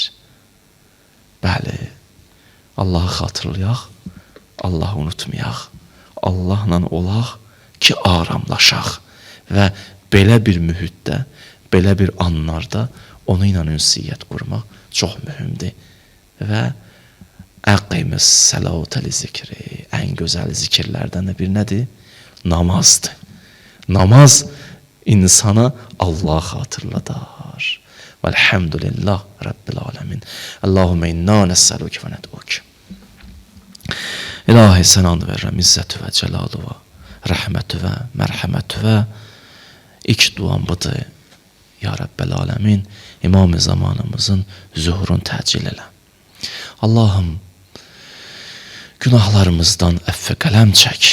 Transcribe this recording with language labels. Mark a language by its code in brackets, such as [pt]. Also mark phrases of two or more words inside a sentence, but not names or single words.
[az] Bəli, Allahı xatırlayaq, Allahı unutmayaq, Allahla olaq ki, aramlaşaq və belə bir mühitdə, belə bir anlarda onu ilə ünsiyyət qurmaq çox mühümdir və [ar] أقم الصلاة لذكري, [az] ən gözəl zikirlərdən də bir nədir? Namazdır. Namaz insana Allah xatırladar. [ar] والحمد لله رب العالمين. اللهم إنا نسألك وندعوك. [az] İlahi sən and verirəm izzətü və cəlalı və rəhmətü və mərhəmətü və ilk duam budur. [ar] يا رب العالمين, [az] İmam-ı zamanımızın zuhurun təcil elə. Allahım, günahlarımızdan əffə qələm çək.